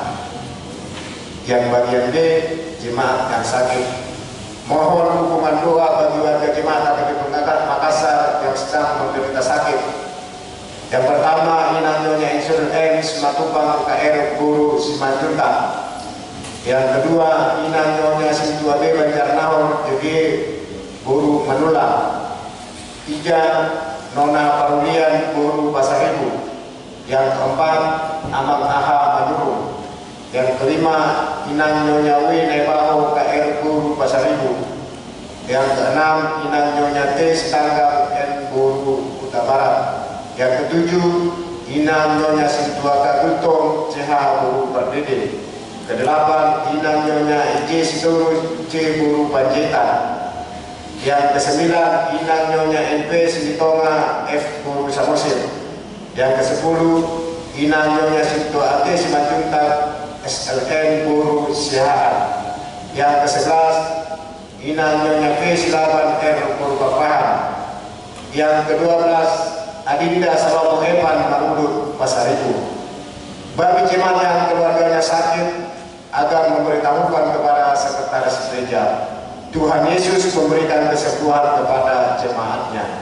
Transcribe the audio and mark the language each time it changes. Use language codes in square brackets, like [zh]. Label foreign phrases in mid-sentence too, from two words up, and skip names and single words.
[id] Yang bagian B, jemaat yang sakit. Mohon dukungan doa bagi warga jemaat HKBP Makassar yang sedang menderita sakit. Yang pertama, Ina Nyonya Insur N. Simatupang KR Guru Simanjunta. Yang kedua, Ina Nyonya Sintua B. Banjarnahor DG Guru Manula. 3, Nona Parulian Guru Pasaribu. Yang keempat, Amang Aha Maduru. Yang kelima, Inang Nyonya W Nebaho KR Guru Pasaribu. Yang keenam, Inang Nyonya T Setanggam N Guru Kuta Barat. Yang ketujuh, Inang Nyonya Sintuaka Gultong CH Guru Pardede. Kedelapan, Inang Nyonya IJ Sidoro C Guru Panjaitan. Yang kesembilan, Inang Nyonya NP Sinitonga F Guru Samosir. Yang kesepuluh, Inang Nyonya Sinto Ate Simanjuntak SLN Guru Sihaan. Yang kesebelas, Inang Nyonya V Silaban R Guru Papahan. Yang kedua-belas, Adinda Salomo Evan Marudut Pasaribu. Bagi jemaat yang keluarganya sakit, agar memberitahukan kepada sekretaris gereja. Tuhan Yesus memberikan kesembuhan kepada jemaatnya.